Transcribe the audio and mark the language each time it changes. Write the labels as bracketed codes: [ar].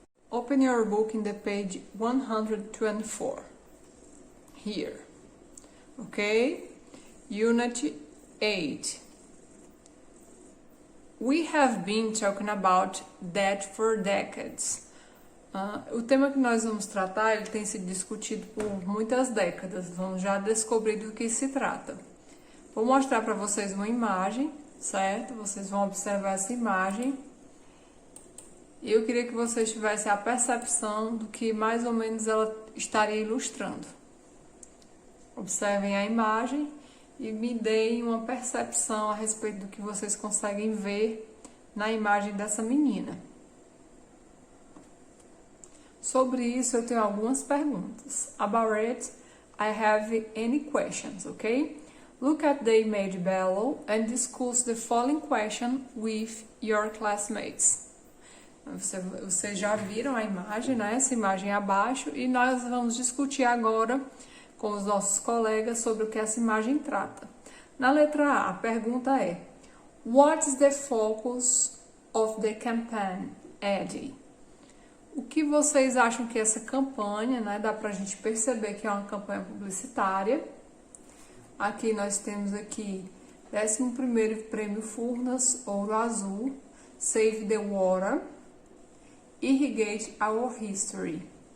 [en] Open your book in the page 124. Here. Okay? Unit 8. We have been talking about that for decades. [pt] O tema que nós vamos tratar, ele tem sido discutido por muitas décadas. Vamos já descobrir do que se trata. Vou mostrar para vocês uma imagem, certo? Vocês vão observar essa imagem. E eu queria que vocês tivessem a percepção do que mais ou menos ela estaria ilustrando. Observem a imagem e me deem uma percepção a respeito do que vocês conseguem ver na imagem dessa menina. Sobre isso eu tenho algumas perguntas. [en] About it, I have any questions, okay? Look at the image below and discuss the following question with your classmates. [pt] Vocês já viram a imagem, né? Essa imagem abaixo, e nós vamos discutir agora com os nossos colegas sobre o que essa imagem trata. Na letra A pergunta é: [en] What is the focus of the campaign, Eddie? [pt] O que vocês acham que essa campanha, né? Dá pra gente perceber que é uma campanha publicitária. Aqui nós temos aqui 11º Prêmio Furnas Ouro Azul, [en] Save the Water, Irrigate Our History.